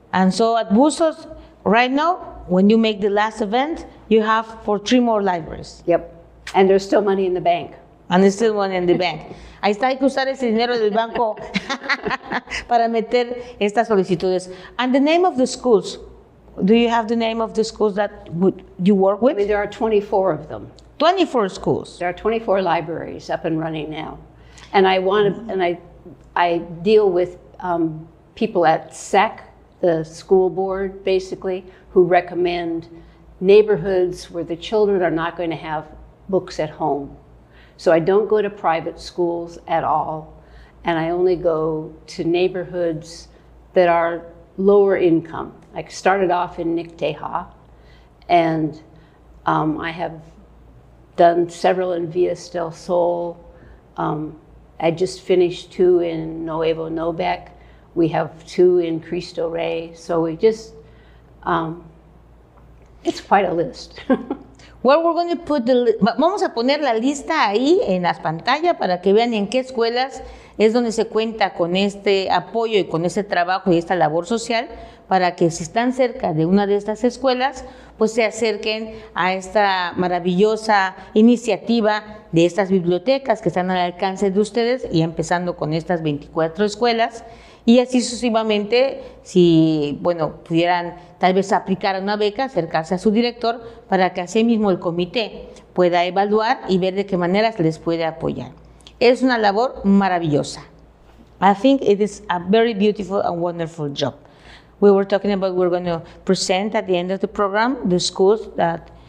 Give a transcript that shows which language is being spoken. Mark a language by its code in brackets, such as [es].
[en] And so at Busso's, right now, when you make the last event, you have for 3 more libraries. Yep. And there's still money in the bank. And there's still money in the bank. [es] Ahí está, hay que usar ese dinero del banco para meter estas solicitudes. [en] And the name of the schools, do you have the name of the schools that you work with? I mean, there are 24 of them. 24 schools. There are 24 libraries up and running now. And I deal with people at SEC, the school board, basically, who recommend neighborhoods where the children are not going to have books at home. So I don't go to private schools at all, and I only go to neighborhoods that are lower income. I started off in Nicteja, and I have done several in Villas del Sol. I just finished 2 in Nuevo Nobec. We have 2 in Cristo Rey. So we just, it's quite a list. Well, we're going to put [es] vamos a poner la lista ahí en las pantallas para que vean en qué escuelas es donde se cuenta con este apoyo y con este trabajo y esta labor social, para que si están cerca de una de estas escuelas, pues se acerquen a esta maravillosa iniciativa de estas bibliotecas que están al alcance de ustedes, y empezando con estas 24 escuelas, y así sucesivamente, si pudieran tal vez aplicar a una beca, acercarse a su director para que así mismo el comité pueda evaluar y ver de qué manera se les puede apoyar. Es una labor maravillosa. [en] I think it is a very beautiful and wonderful job. We were talking about, we're going to present at the end of the program the schools that